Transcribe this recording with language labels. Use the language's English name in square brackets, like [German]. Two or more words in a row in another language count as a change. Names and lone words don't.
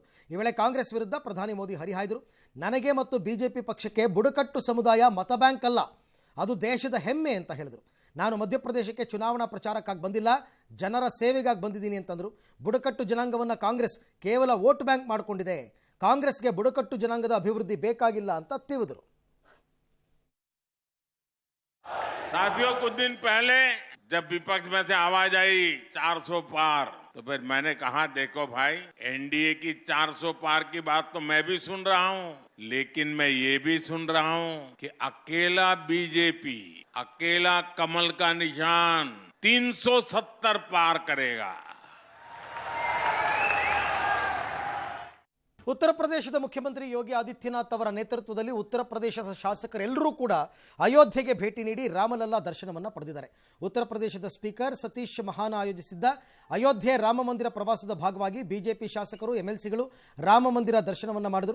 [Kannada] ಈ ವೇಳೆ ಕಾಂಗ್ರೆಸ್ ವಿರುದ್ಧ ಪ್ರಧಾನಿ ಮೋದಿ ಹರಿಹಾಯ್ದರು. ನನಗೆ ಮತ್ತು ಬಿಜೆಪಿ ಪಕ್ಷಕ್ಕೆ ಬುಡಕಟ್ಟು ಸಮುದಾಯ ಮತ ಬ್ಯಾಂಕ್ ಅಲ್ಲ, ಅದು ದೇಶದ ಹೆಮ್ಮೆ ಅಂತ ಹೇಳಿದರು. ನಾನು ಮಧ್ಯಪ್ರದೇಶಕ್ಕೆ ಚುನಾವಣಾ ಪ್ರಚಾರಕ್ಕಾಗಿ ಬಂದಿಲ್ಲ, ಜನರ ಸೇವೆಗಾಗಿ ಬಂದಿದ್ದೀನಿ ಅಂತಂದರು. ಬುಡಕಟ್ಟು ಜನಾಂಗವನ್ನು ಕಾಂಗ್ರೆಸ್ ಕೇವಲ ವೋಟ್ ಬ್ಯಾಂಕ್ ಮಾಡಿಕೊಂಡಿದೆ, ಕಾಂಗ್ರೆಸ್ಗೆ ಬುಡಕಟ್ಟು ಜನಾಂಗದ ಅಭಿವೃದ್ಧಿ ಬೇಕಾಗಿಲ್ಲ ಅಂತ ತಿವಿದರು. [Hindi] साथियों, कुछ दिन पहले जब विपक्ष में से आवाज आई 400 पार, तो फिर मैंने कहा, देखो भाई, NDA की 400 पार की बात तो मैं भी सुन रहा हूं, लेकिन मैं ये भी सुन रहा हूं कि अकेला बीजेपी, अकेला कमल का निशान 370 पार करेगा. [Kannada] ಉತ್ತರ ಪ್ರದೇಶದ ಮುಖ್ಯಮಂತ್ರಿ ಯೋಗಿ ಆದಿತ್ಯನಾಥ್ ಅವರ ನೇತೃತ್ವದಲ್ಲಿ ಉತ್ತರ ಪ್ರದೇಶದ ಶಾಸಕರೆಲ್ಲರೂ ಕೂಡ ಅಯೋಧ್ಯೆಗೆ ಭೇಟಿ ನೀಡಿ ರಾಮಲಲ್ಲಾ ದರ್ಶನವನ್ನು ಪಡೆದಿದ್ದಾರೆ. ಉತ್ತರ ಪ್ರದೇಶದ ಸ್ಪೀಕರ್ ಸತೀಶ್ ಮಹಾನ ಆಯೋಜಿಸಿದ್ದ ಅಯೋಧ್ಯೆ ರಾಮ ಮಂದಿರ ಪ್ರವಾಸದ ಭಾಗವಾಗಿ ಬಿಜೆಪಿ ಶಾಸಕರು ಎಂಎಲ್ಸಿಗಳು ರಾಮ ಮಂದಿರ ದರ್ಶನವನ್ನು ಮಾಡಿದರು.